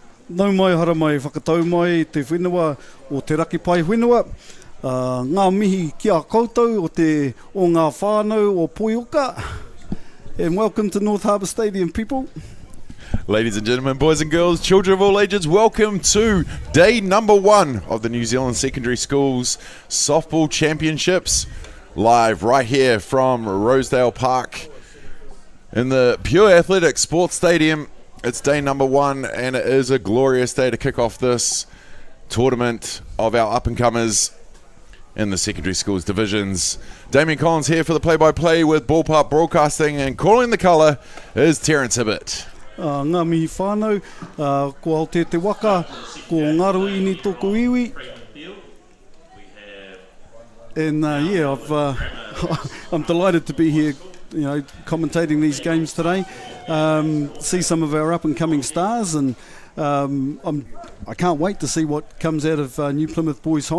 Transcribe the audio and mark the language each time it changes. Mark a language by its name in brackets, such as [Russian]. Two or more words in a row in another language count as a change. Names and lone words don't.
[Māori] Nau mai hara mai whakatau mai te whenua o te raki pai whenua. Ngā mihi ki a koutou o ngā whānau o Poioka. [English] And welcome to North Harbour Stadium, people. Ladies and gentlemen, boys and girls, children of all ages, welcome to day number 1 of the New Zealand Secondary Schools Softball Championships, live right here from Rosedale Park in the Pure Athletic Sports Stadium. It's day number 1, and it is a glorious day to kick off this tournament of our up-and-comers in the secondary schools divisions. Damien Collins here for the play-by-play with Ballpark Broadcasting, and calling the colour is Terence Hibbert. [Māori] Ngā mihi whānau, ko Aotearoa waka, ko Ngaro ini tōku iwi. [English] And I'm delighted to be here, commentating these games today. See some of our up-and-coming stars, and I can't wait to see what comes out of New Plymouth Boys High.